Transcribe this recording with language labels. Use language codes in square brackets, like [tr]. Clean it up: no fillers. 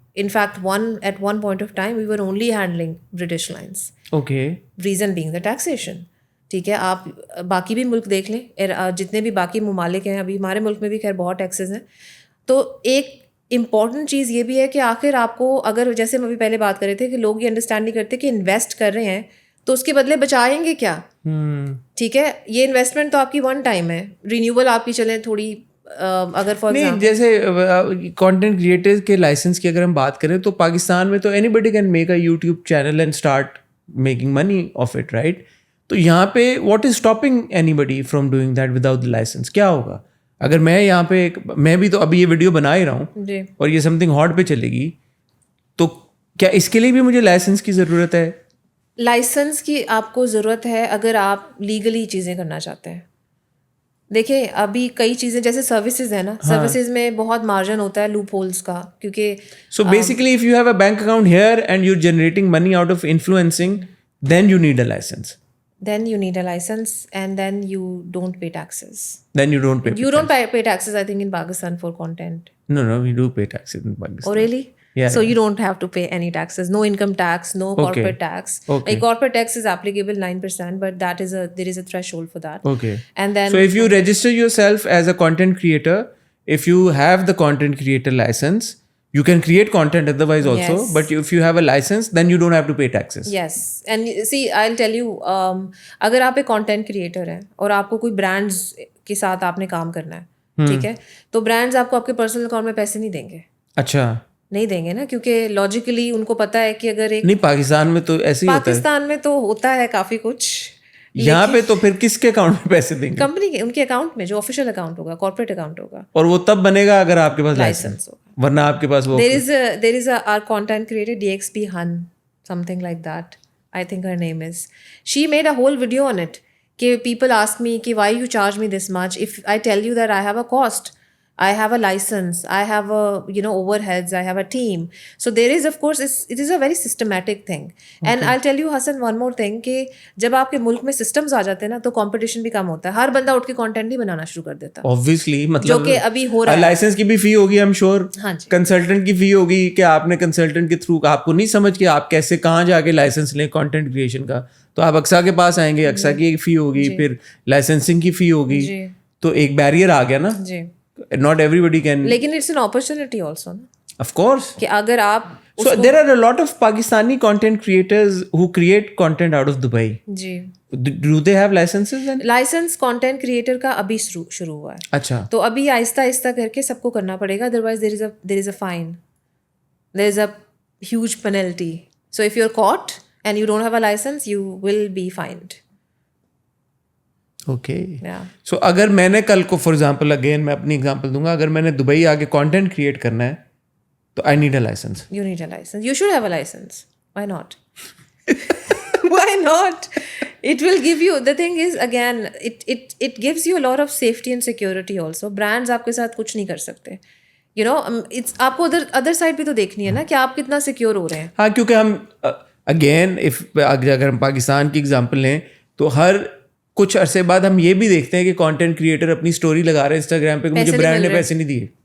[en] In fact, at one point of time, we were only handling British lines. Okay. Reason being the taxation. [hi] ठीक है, आप बाकी भी मुल्क देख लें, जितने भी बाकी ममालिक हैं, अभी हमारे मुल्क में भी खैर बहुत टैक्सेस हैं. तो एक इम्पॉर्टेंट चीज़ ये भी है कि आखिर आपको, अगर जैसे हम अभी पहले बात कर रहे थे कि लोग ये अंडरस्टैंड नहीं करते कि इन्वेस्ट कर रहे हैं तो उसके बदले बचाएंगे क्या. ठीक है, ये इन्वेस्टमेंट तो आपकी वन टाइम है. रिन्यूएबल आपकी चलें थोड़ी, अगर फॉर एग्जाम्पल जैसे कंटेंट क्रिएटर्स के लाइसेंस की अगर हम बात करें तो पाकिस्तान में तो [en] anybody can make a YouTube channel and start making money of it, [hi] right? तो यहाँ पे [en] What is stopping anybody from doing that without the license? [hi] क्या होगा अगर मैं यहाँ पे मैं भी तो अभी ये वीडियो बना ही रहा हूँ और ये समथिंग हॉट पे चलेगी, तो क्या इसके लिए भी मुझे लाइसेंस की ज़रूरत है? लाइसेंस की आपको ज़रूरत है अगर आप लीगली चीज़ें करना चाहते हैं. देखिए अभी कई चीज़ें जैसे सर्विसेज है ना, सर्विसेज में बहुत मार्जिन होता है लूप होल्स का, क्योंकि [en] So basically if you have a bank account here and you are generating money out of influencing, then you need a license. Then you need a license and then you don't pay taxes. Then you don't pay. You don't pay taxes, I think, in Pakistan for content. No, we do pay taxes in Pakistan. Oh, really? Yeah. So you don't have to pay any taxes. No income tax, no corporate tax. Okay. Like corporate tax is applicable 9%, but there is a threshold for that. Okay. And then so if you register yourself as a content creator, if you have the content creator license, you can create content otherwise also. Yes. But if you have a license, then you don't have to pay taxes. Yes. And see, I'll tell you, [hi] अगर आप एक content creator हैं और आपको कोई brands के साथ आपने काम करना है, ठीक है, तो brands आपको आपके personal account में पैसे नहीं देंगे. अच्छा, नहीं देंगे ना, क्योंकि लॉजिकली उनको पता है कि अगर एक, नहीं पाकिस्तान में तो ऐसे ही होता है. पाकिस्तान में तो होता है काफ़ी कुछ. यहाँ पे तो फिर किसके अकाउंट में पैसे देंगे? कंपनी के, उनके अकाउंट में, जो ऑफिशियल अकाउंट होगा, कॉर्पोरेट अकाउंट होगा. और वो तब बनेगा अगर आपके पास लाइसेंस होगा, वरना आपके पास वो [en] there is a our content creator DXP Han, something like that, I think her name is. She made a whole video on it कि people ask me कि why you charge me this much if I tell you that I have a cost. I have a license, I have a, you know, overheads, I have a team. So there is, of course, it is a very systematic thing. And I'll tell you, Hassan, one more thing, [hi] कि जब आपके मुल्क में systems आ जाते हैं ना, तो competition भी कम होता है. हर बंदा उठ के content नहीं बनाना शुरू कर देता. Obviously, मतलब जो कि अभी हो रहा है. लाइसेंस की भी फी होगी, [en] I'm sure. [hi] हाँ जी. कंसल्टेंट की फी होगी कि आपने कंसल्टेंट के थ्रू, आपको नहीं समझ के आप कैसे कहाँ जाके लाइसेंस लें कंटेंट क्रिएशन का, तो आप अक्सा के पास आएंगे, अक्सा की एक फी होगी, फिर लाइसेंसिंग की फी होगी, तो एक बैरियर आ गया ना. जी. [en] Not everybody can. [hi] लेकिन [en] it's an opportunity also, ना. Of course. [hi] कि अगर आप [en] So there are a lot of Pakistani content creators who create content out of Dubai. [hi] Ji. [en] Do they have licenses then? [hi] Licence content creator का अभी शुरू हुआ है. अच्छा. तो अभी आहिस्ता आहिस्ता करके सबको करना पड़ेगा, otherwise [en] there is a fine, there is a huge penalty. So if you're caught and you don't have a license, you will be fined. [hi] Okay. [en] Yeah. [hi] सो अगर मैंने कल को, फॉर एग्जांपल, अगेन मैं अपनी एग्जांपल दूंगा, अगर मैंने दुबई आके कंटेंट क्रिएट करना है तो [en] I need a license. You need a license. You should have a license. Why not? Why not? It will give you, the thing is, again, it gives you a lot of safety and security also. [hi] Brands आपके साथ कुछ नहीं कर सकते. [en] You know, it's [hi] आपको other side भी तो देखनी है ना, कि आप कितना सिक्योर हो रहे हैं. हाँ, क्योंकि हम अगेन अगर हम पाकिस्तान की एग्जांपल लें तो हर कुछ अरसे बाद हम ये भी देखते हैं कि कंटेंट क्रिएटर अपनी स्टोरी लगा रहे हैं इंस्टाग्राम पे कि मुझे ब्रांड ने पैसे नहीं दिए.